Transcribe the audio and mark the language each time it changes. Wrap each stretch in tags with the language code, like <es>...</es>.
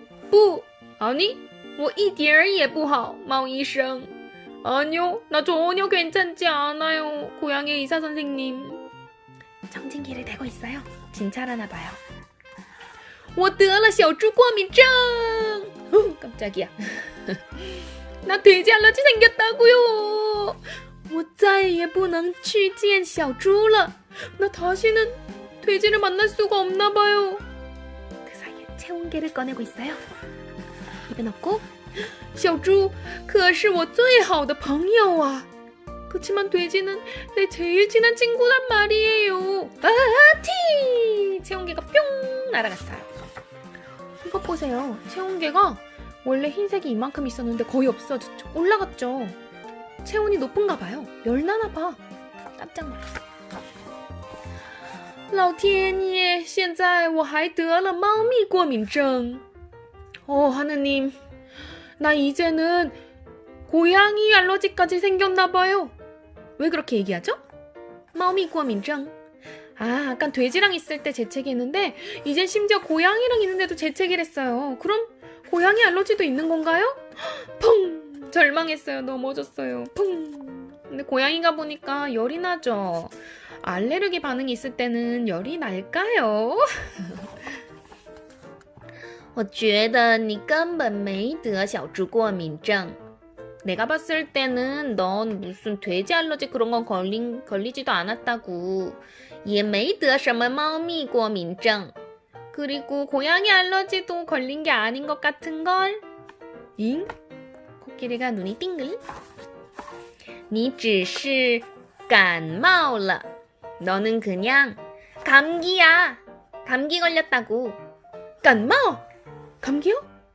<zh>不,</zh> <ko>아니,</ko> <zh>我一点儿也不好, 猫医生.</zh> <ko>아니요, 나 전혀 괜찮지 않아요, 고양이 의사 선생님. 청진기를 대고 있어요. 진찰하나 봐요.</ko> <zh>我得了小猪过敏症.</zh> <ko>깜짝이야. 나 돼지 알러지 생겼다고요.</ko> <zh>我再也不能去见小猪了.</zh> <ko>나 다시는 돼지를 만날 수가 없나 봐요. 그 사이에 체온계를 꺼내고 있어요. 입에 넣고</ko> <zh>小猪可是我最好的朋友啊.</zh> <ko>그치만 돼지는 내 제일 친한 친구란 말이에요. 티! 체온계가 뿅 날아갔어요. 이거 보세요. 체온계가 원래 흰색이 이만큼 있었는데 거의 없어졌죠. 올라갔죠. 체온이 높은가 봐요. 열나나 봐. 깜짝 놀랐어.</ko> <zh>老天爷,现在我还得了猫咪过敏症.</zh> <ko>하느님, 나 이제는 고양이 알러지까지 생겼나 봐요. 왜 그렇게 얘기하죠?</ko> <zh>猫咪过敏症.</zh> <ko>아까 돼지랑 있을 때 재채기했는데 이젠 심지어 고양이랑 있는데도 재채기를 했어요. 그럼 고양이 알러지도 있는 건가요? 펑! 절망했어요. 넘어졌어요. 펑! 근데 고양이가 보니까 열이 나죠. 알레르기 반응이 있을 때는 열이 날까요?</ko> <zh>我觉得你根本没得小猪过敏症.</zh> <ko>내가 봤을 때는 넌 무슨 돼지 알러지 그런 건 걸리지도 않았다고.</ko> <zh>也没得什么猫咪过敏症.</zh> <ko>그리고 고양이 알러지도 걸린 게 아닌 것 같은걸? 잉? 코끼리가 눈이 띵글.</ko> <zh>你只是感冒了.</zh> <ko>너는 그냥 감기야. 감기 걸렸다고. 感冒?감기요?</ko>